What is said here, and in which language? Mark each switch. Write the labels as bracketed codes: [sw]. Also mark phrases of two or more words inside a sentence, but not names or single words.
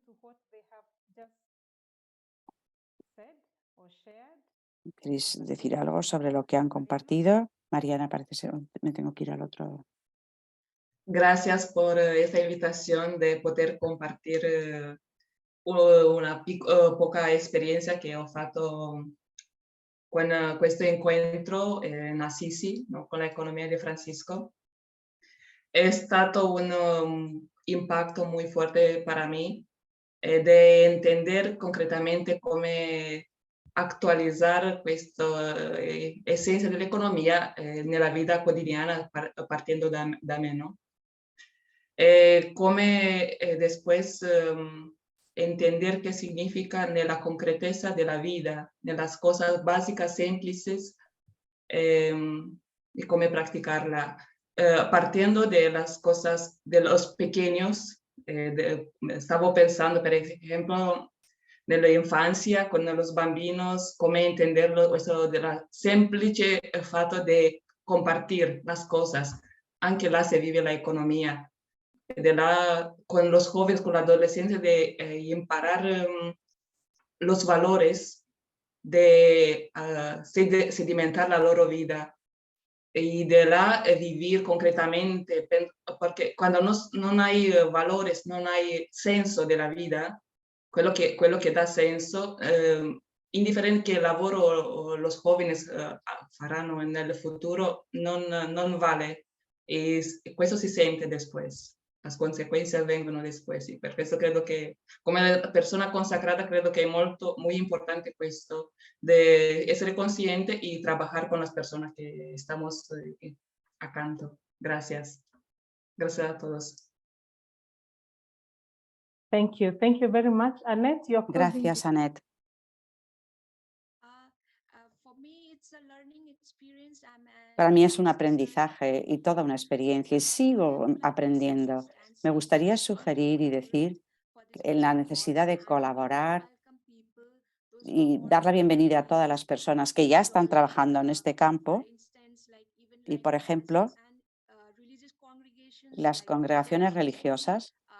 [es] ¿Queréis decir algo sobre lo que han compartido? Mariana, parece ser, me tengo que ir al otro. Gracias por esta invitación de poder compartir una poca experiencia [it] che ho fatto con questo incontro in Assisi, no, con l'economia di Francisco. È stato un [es] impacto muy fuerte para mí de entender concretamente [it] come actualizzare questa essenza dell'economia nella vita quotidiana partendo da me, no? [es] Come después entender qué significa en la concreteza de la vida, en las cosas básicas, simples, y cómo practicarla. Partiendo de las cosas, de los pequeños, estaba pensando, por ejemplo, de la infancia, con los bambinos, cómo entenderlo, eso de la [it] semplice fatto [es] de compartir las cosas, aunque la se vive la economía. Con los jóvenes, con la adolescencia, de imparar los valores, de sedimentar la loro vida y de vivir concretamente, porque cuando no hay valores, no hay senso de la vida, [it] quello che dà senso, indifferente che lavoro [es] los jóvenes [it] faranno nel futuro, non vale, e questo si sente después. [es] Las consecuencias [it] vengono [es] después, y [it] per questo credo che come persona consacrata credo che è [es] muy importante [it] questo, de essere consciente [es] y trabajar con las personas que estamos [it] accanto. Gracias. [es] Gracias a todos. [en] Thank you very much. Annette, your closing. [es] Gracias, Annette. Para mí es un aprendizaje y toda una experiencia y sigo aprendiendo. Me gustaría sugerir y decir en la necesidad de colaborar y dar la bienvenida a todas las personas que ya están trabajando en este campo y, por ejemplo, las congregaciones religiosas.